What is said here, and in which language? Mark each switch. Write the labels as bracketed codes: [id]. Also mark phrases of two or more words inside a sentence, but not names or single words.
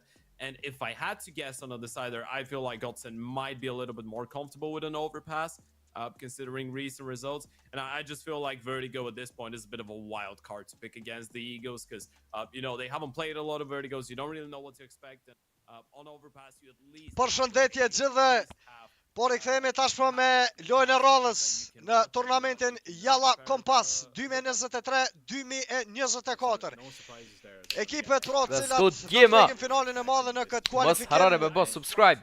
[en] And if I had to guess on a decider, I feel like Godsent might be a little bit more comfortable with an overpass, considering recent results. And I just feel like Vertigo at this point is a bit of a wild card to pick against the Eagles because, they haven't played a lot of Vertigos. You don't really know what to expect. And on overpass, you at least... [sq] Përshëndetje gjithëve. Po rikthehemi tashmë me lojën e rradhës në turnamentin Jalla Kompas 2023-2024. Ekipet pro të cilat do të prekin finalin e madhe në këtë Mos harare me kualifikim bo subscribe.